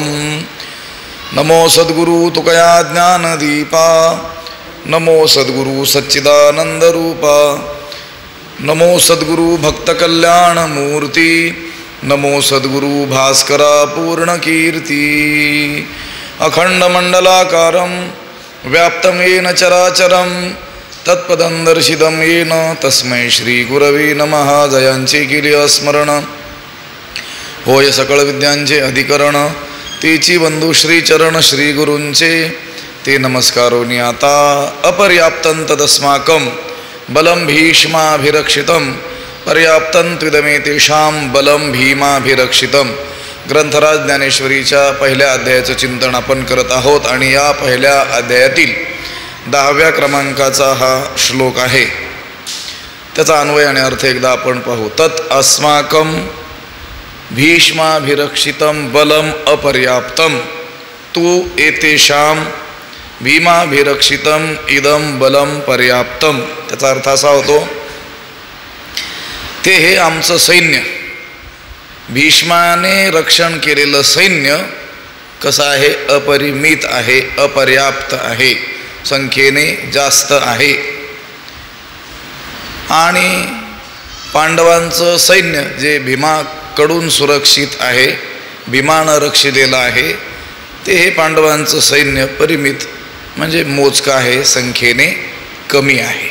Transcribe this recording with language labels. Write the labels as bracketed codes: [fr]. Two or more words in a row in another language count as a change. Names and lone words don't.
[mr] नमो सद्गुरु तुकया ज्ञानदीपा, नमो सद्गुरु सच्चिदानन्दरूपा, नमो सद्गुरु भक्तकल्याणमूर्ति, नमो सद्गुरु भास्करा पूर्णकीर्ति। [sa] अखण्डमण्डलाकारं व्याप्तं येन चराचरं तत्पदं दर्शितं येन तस्मै श्रीगुरवे नमः। [mr] जयांचे केले स्मरण होय सकळ विद्यांचे अधिकरण, तेची बंधू श्रीचरण श्रीगुरूंचे ते नमस्कारोनी आता। [sa] अपर्याप्तं तदस्माकं बलं भीष्माभिरक्षितं पर्याप्तं त्विदमेतेषां बलं भीमाभिरक्षितं। [mr] ग्रंथराज ज्ञानेश्वरीच्या पहिल्या अध्यायाचं चिंतन आपण करत आहोत आणि या पहिल्या अध्यायातील 10व्या क्रमांकाचा हा श्लोक आहे। त्याचा अन्वय आणि अर्थ एकदा आपण पाहू। [sa] तत् अस्माकं भीष्माभिरक्षितं बलम अपर्याप्तं तु एतेषां भीमाभिरक्षितं इदं बलम पर्याप्तं। [mr] त्याचा अर्थ असा होतो, ते हे आमचं सैन्य, भीष्माने रक्षण केलेलं सैन्य कसं आहे, अपरिमित आहे, अपर्याप्त आहे, संख्येने जास्त आहे। आणि पांडवांचं सैन्य जे भीमाकडून सुरक्षित आहे, भीमानं रक्षिलेलं आहे, ते हे पांडवांचं सैन्य परिमित म्हणजे मोजकं आहे, संख्येने कमी आहे।